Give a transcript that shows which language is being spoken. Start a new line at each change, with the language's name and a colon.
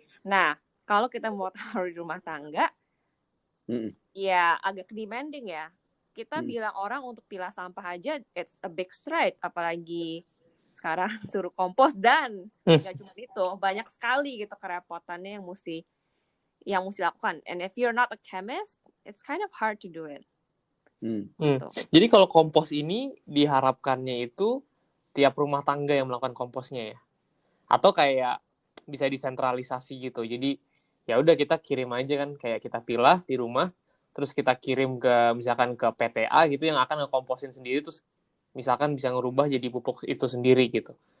Indonesian: Nah, kalau kita mau taruh di rumah tangga, ya agak demanding ya. Kita bilang orang untuk pilah sampah aja,
English: it's a big stride.
Indonesian: Apalagi sekarang suruh kompos dan nggak cuma itu, banyak sekali gitu kerepotannya yang mesti dilakukan.
English: And if you're not a chemist, it's kind of hard to do it.
Indonesian: Gitu. Jadi kalau kompos ini diharapkannya itu tiap rumah tangga yang melakukan komposnya ya, atau kayak bisa disentralisasi gitu. Jadi ya udah kita kirim aja kan, kayak kita pilah di rumah, terus kita kirim ke misalkan ke PTA gitu yang akan ngekomposin sendiri, terus misalkan bisa ngerubah jadi pupuk itu sendiri gitu.